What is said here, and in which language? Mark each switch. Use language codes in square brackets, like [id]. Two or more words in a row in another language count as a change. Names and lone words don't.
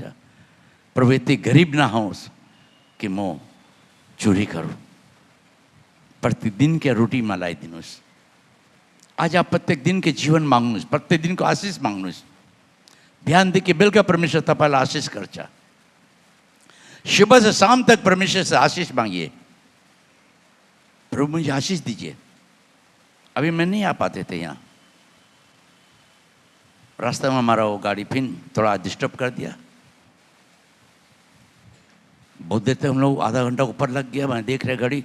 [ne] प्रभु यति गरीब ना होस् कि म [hi] चोरी करूँ, प्रतिदिन के रोटी [ne] मलाई दिनुहोस्। [hi] आज आप प्रत्येक दिन के जीवन [ne] माग्नुहोस्, प्रत्येक दिन को आशीष माग्नुहोस्। बिहानदेखि बेलुका परमेश्वर तपाईँलाई आशीष गर्छ। [hi] सुबह से शाम तक परमेश्वर से आशीष मांगिए, प्रभु मुझे आशीष दीजिए। अभी मैं नहीं आ पाते थे यहाँ, रास्ते में हमारा वो गाड़ी फिर थोड़ा डिस्टर्ब कर दिया। बहुत देर तक हम लोग आधा घंटा ऊपर लग गया, मैं देख रहे गाड़ी।